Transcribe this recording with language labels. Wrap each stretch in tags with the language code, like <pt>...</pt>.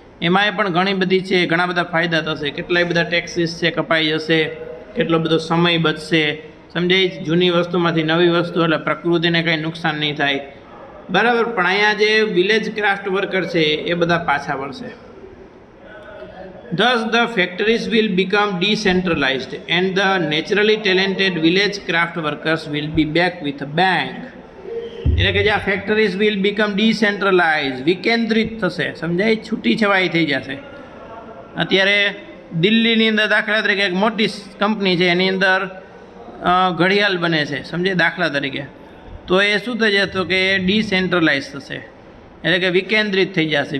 <gu>એમાંય પણ ઘણી બધી છે, ઘણા બધા ફાયદા થશે. કેટલાય બધા ટેક્સીસ છે કપાઈ જશે, કેટલો બધો સમય બચશે. સમજાય? જૂની વસ્તુમાંથી નવી વસ્તુ એટલે પ્રકૃતિને કંઈ નુકસાન નહીં થાય બરાબર. પણ અહીંયા જે વિલેજ ક્રાફ્ટ વર્કર છે એ બધા પાછા વળશે.</gu> <en>Thus the factories will become decentralized and the naturally talented village craft workers will be back with a bang.</en> <gu>એટલે કે જે આ ફેક્ટરીઝ</gu> <en>will become decentralise,</en> <gu>વિકેન્દ્રિત થશે. સમજાય? છૂટી છવાઈ થઈ જશે. અત્યારે દિલ્હીની અંદર દાખલા તરીકે એક મોટી કંપની છે એની અંદર ઘડિયાળ બને છે, સમજે દાખલા તરીકે, તો એ શું થઈ જશે તો કે ડિસેન્ટ્રલાઇઝ થશે એટલે કે વિકેન્દ્રિત થઈ જશે.</gu>